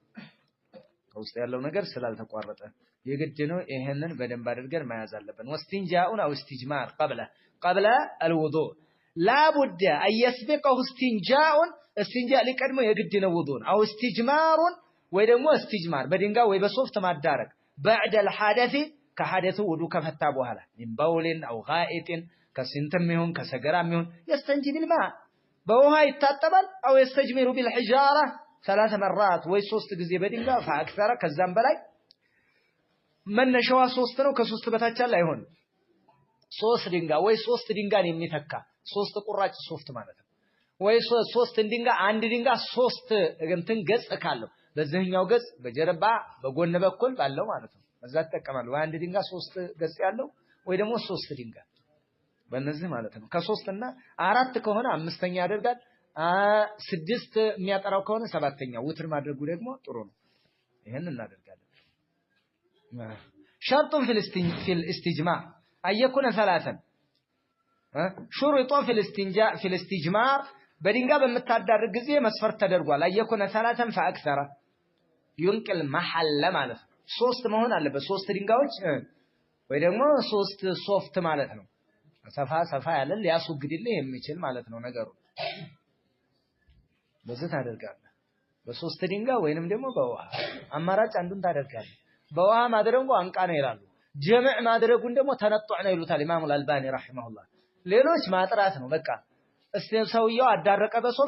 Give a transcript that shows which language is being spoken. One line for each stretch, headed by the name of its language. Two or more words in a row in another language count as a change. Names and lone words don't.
Amharic: ከውስጥ ያለው ነገር ስላልተቋረጠ የግድ ነው። ይሄንን በደንብ አድርገን መያዝ አለብን።
Arabic: والاستنجاء أو الاستجمار قبل الوضوء لا بد أن يسبقه الاستنجاء
Amharic: እስቲንጃ ሊቀድመው የግድ ነው ውዱእን አው እስቲጅማሩን ወይ ደግሞ እስቲጅማር በድንጋይ ወይ በሶፍት ማዳረግ
Arabic: بعد الحدث
Amharic: ከሐደቱ ውዱ ከፈታ በኋላ
Arabic: من بول او غائط
Amharic: ከስንትም ይሁን ከሰገራም ይሁን
Arabic: يستنجي بالماء
Amharic: በውሃ ይታጠባል
Arabic: او يستجمر بالحجاره 3 مرات
Amharic: ወይ 3 ጊዜ በድንጋይ فاكثر ከዛም በላይ መነሻዋ 3 ነው ከ3 በታች አለ አይሆን 3 ድንጋይ ወይ 3 ድንጋይ የሚተካ 3 ቁራጭ ሶፍት ማለት ነው። ወይ 3 ድንጋይ አንድ ድንጋይ 3 እንትን ገጽ ካለው በዚህኛው ገጽ በጀርባ በጎን በኩል ባለው ማለት ነው በዛ ተጠቀማሉ። ወይ አንድ ድንጋይ 3 ገጽ ያለው ወይ ደግሞ 3 ድንጋይ በእነዚህ ማለት ነው። ከ3 እና 4 ከሆነ 5ኛ ያደርጋል። 6 የሚያጠራው ከሆነ 7ኛ ውትር ማድረጉ ደግሞ ጥሩ ነው። ይሄን እናደርጋለን።
Arabic: شرط في الاستجماع أن يكون 3 شرط في الاستجمار
Amharic: በድንጋይ በመታዳረግ ጊዜ መስፈርት ተደርጓል።
Arabic: أن يكون 3 فأكثر ينقل محل
Amharic: ማለት 3 መሆን አለበት። 3 ድንጋዮች ወይ ደግሞ 3 ሶፍት ማለት ነው። ሰፋ ያለ ሊያስወግድልህ የሚችል ማለት ነው ነገሩ። በዚህ ታደርጋለህ። በ3 ድንጋይ ወይንም ደግሞ በውሃ አማራጭ አንዱን ታደርጋለህ። በውሃ ማድረጉ አንቃ ነው ይላሉ። ጀምዕ ማድረጉን ደግሞ ተነጥዕ ነው ይሉታል ኢማሙ አልባኒ ረሂመሁላህ። ሌሎች ማጥራት ነው በቃ። ሰውየው አዳረቀ በሶፍት